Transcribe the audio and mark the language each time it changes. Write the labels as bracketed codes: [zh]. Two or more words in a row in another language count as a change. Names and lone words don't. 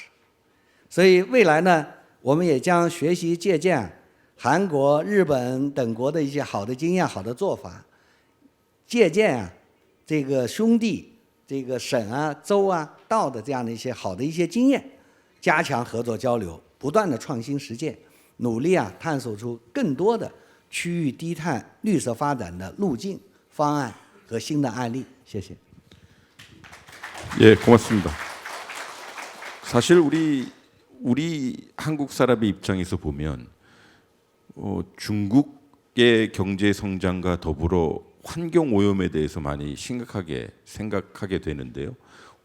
[zh] 所以未来呢，我们也将学习借鉴韩国、日本等国的一些好的经验、好的做法，借鉴这个兄弟、这个省啊、州啊、道的这样的一些好的一些经验，加强合作交流，不断的创新实践，努力探索出更多的区域低碳绿色发展的路径、方案和新的案例。谢谢。 [ko] 예, 고맙습니다. 사실 우리 한국 사람의 입장에서 보면 중국의 경제 성장과 더불어 환경 오염에 대해서 많이 심각하게 생각하게 되는데요.